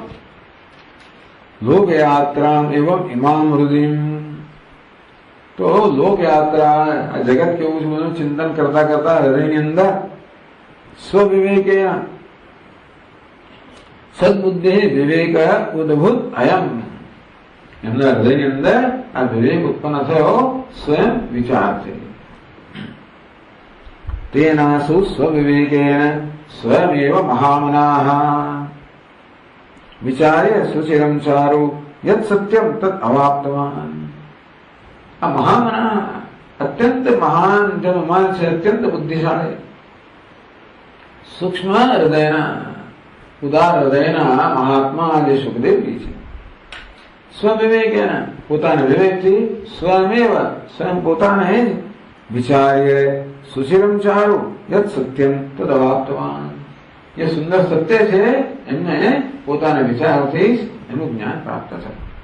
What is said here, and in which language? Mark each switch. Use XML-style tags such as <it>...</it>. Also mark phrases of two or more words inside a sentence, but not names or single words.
<sa>लोकयात्रा एवं इमाम हृदय,</sa> <gu>તો લોકયાત્રા જગત કેવું છે બધું ચિંતન કરતા કરતા હૃદયની અંદર</gu> <sa>स्वविवेके सदबुद्धि विवेक उद्भुत अयम,</sa> <gu>એમના હૃદયની અંદર આ વિવેક ઉત્પન્ન થયો સ્વયં વિચારથી.</gu> <sa>तेनासु स्वविवेकेन स्वयमेव महामनाः. विचार्य सुचिरम चारु यत् सत्यम तत् अवाप्तवान।</sa> <gu>આ મહામના અત્યંત મહાન જન માનસ હૈ, અત્યંત બુદ્ધિશાળી, સૂક્ષ્મ હૃદયના ઉદાર હૃદયના મહાત્મા જે સુખદેવજી છે, સ્વવિવેકેન પોતાના વિવેકથી સ્વયમેવ સ્વયં પોતાને જ</gu> <sa>विचार्य सुचिरम चारु यत सत्यम तद अवाप्तवान,</sa> <gu>જે સુંદર સત્ય છે એમને પોતાના વિચારથી જ એનું જ્ઞાન પ્રાપ્ત થયું.</gu>